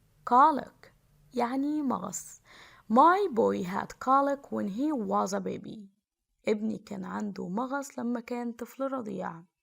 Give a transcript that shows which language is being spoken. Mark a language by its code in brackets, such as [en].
[ar] colic يعني مغص. [en] My boy had colic when he was a baby. [ar] ابني كان عنده مغص لما كان طفل رضيع.